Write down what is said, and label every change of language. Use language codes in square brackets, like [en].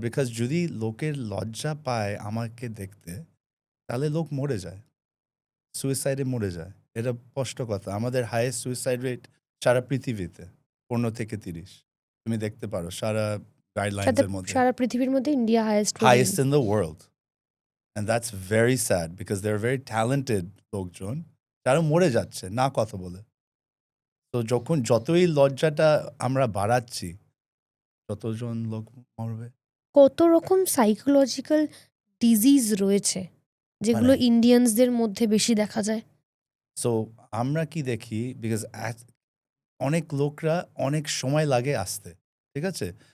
[bn] Because যদি লোকের লজ্জা পায় আমাকে দেখতে, তাহলে লোক মরে যায়, সুইসাইডে মরে যায়। এটা স্পষ্ট কথা। আমাদের হাইয়েস্ট সুইসাইড রেট সারা পৃথিবীতে 15 থেকে 30। তুমি দেখতে পারো সারা গাইডলাইন্সের মধ্যে। সারা পৃথিবীর মধ্যে India [en] Highest in the world. And that's very sad because they're very talented [bn] লোকজন যারা মরে যাচ্ছে না কথা বলে। তো যতই লজ্জাটা আমরা বাড়াচ্ছি, ততজন লোক মরবে। কত রকম সাইকোলজিক্যাল ডিজিজ রয়েছে যেগুলো মানে ইন্ডিয়ানসদের মধ্যে বেশি দেখা যায়? সো আমরা কি দেখি, বিকজ অনেক লোকরা অনেক সময় লাগে আসতে, ঠিক আছে?